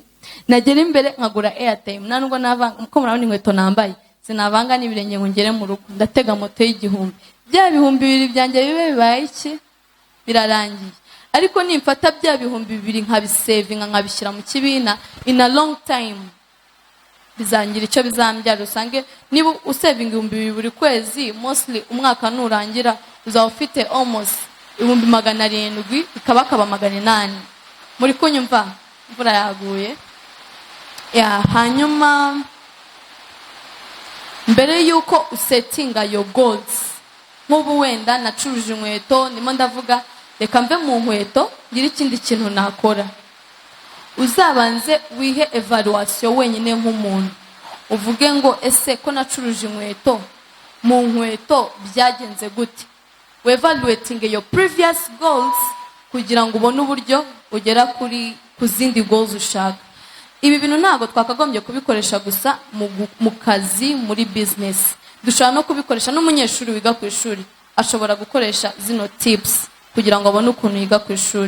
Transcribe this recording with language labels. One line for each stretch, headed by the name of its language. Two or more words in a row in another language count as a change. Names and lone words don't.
Kinyarwanda: Nagera imbere nkagura airtime, nanubwo navanga uko murabona inkweto nambaye, sinavanga n'ibirenge ngo ngere mu rugo, ndatega moto y'1,000. Bya 2,000 byanjye bibe bibaye iki? Birarangiye. Ariko nimfata bya 2,000 nkabisavinga, nkabishyira mu kibina,
English: in a long time
Kinyarwanda: bizangira icyo bizambyara. Usange niba usavinga 2,000 buri kwezi, mostly umwaka nurangira uzaba ufite almost 700,000, ikabakaba 800. Muri kunyumva? Imvura yaguye. Hanyuma mbere yuko usettinga
English: your goals,
Kinyarwanda: nk'ubu wenda nacuruje inkweto, ndimo ndavuga reka mve mu nkweto ngira ikindi kintu nakora. Uzabanze wihe evaluation wenyine nk'umuntu, uvuge ngo ese ko nacuruje inkweto, mu nkweto byagenze gute?
English: Evaluating your previous goals
Kinyarwanda: kugira ngo ubone uburyo ugera ku zindi goals ushaka. Ibi bintu ntabwo twakagombye kubikoresha gusa mu kazi, muri business. Dushobora no kubikoresha n'umunyeshuri wiga ku ishuri ashobora gukoresha zino tips kugira ngo abone ukuntu yiga ku ishuri.